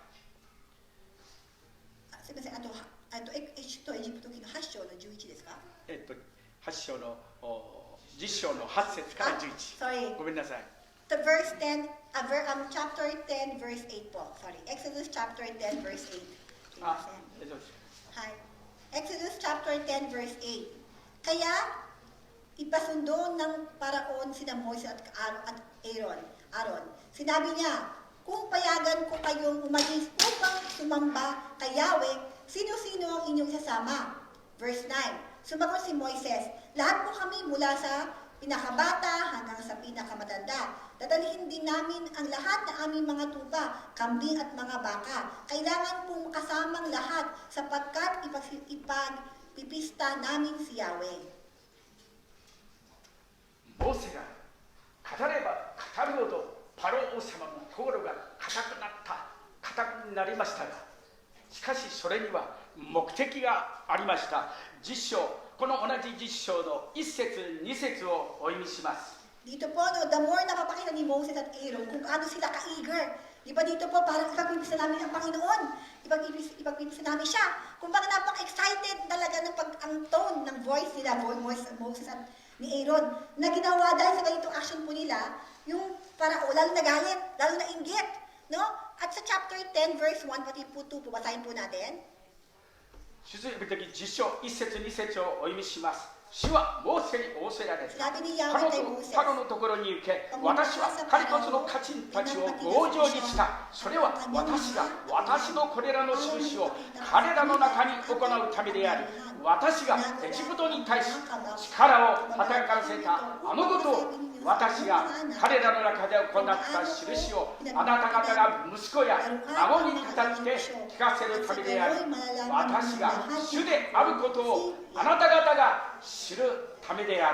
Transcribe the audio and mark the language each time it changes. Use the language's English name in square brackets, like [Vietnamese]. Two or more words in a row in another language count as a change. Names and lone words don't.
[Japanese] すみません、あとエジプト記の8章の11ですか？ 8章の10章の8節から11。 [English] Sorry. [Japanese] ごめんなさい。 [English] The verse 10, chapter 10, verse 8 po. Sorry. Exodus chapter 10, verse 8. [Japanese] すいません。大丈夫です。 [English] はい。Exodus chapter 10, verse 8. [Filipino] Kaya, ipasundo ng paraon sina Moises at Aaron. Sinabi niya, kung payagan ko kayong umalis upang sumamba kay Yahweh, sino-sino ang inyong sasama? Verse 9. Sumagot si Moises, lahat po kami mula sa pinakabata hanggang sa pinakamatanda. Dadalhin din namin ang lahat na aming mga tupa, kambing at mga baka. Kailangan pong kasamang lahat sapagkat ipagpipista namin si Yahweh. [Japanese] モーセが語れば語るほどパロ王様の心が固くなりましたが、しかしそれには目的がありました。10章、この同じ10章の1節2節をお読みします。 [Filipino] Dito po, no, [English] the more [Filipino] napapakita ni Moses at Aaron kung ano sila ka-eager. Di ba dito po, parang ipagpipisa namin ang Panginoon. Ipagpipisa namin siya. Kung bakit napaka-excited talaga ng ang tone ng voice nila, Moses at ni Aaron, na ginawa dahil sa ganitong action po nila, yung para lalo na galit, lalo na inggit. No? At sa chapter 10, verse 1, pati po 2, basahin po natin. [Japanese] 出エジプト記10章1節2節をお読みします。主はモーセに仰せられた。 [Filipino] Sabi ni Yahweh kay Moses, [Japanese] パロのところに行け。私は彼とその家臣たちを強情にした。それは私が私のこれらの印を彼らの中に行うためであり、私がエジプトに対し力を働かせたあのことを、私が彼らの中で行った印をあなた方が息子や孫に語って聞かせるためであり、私が主であることをあなた方が知るためである。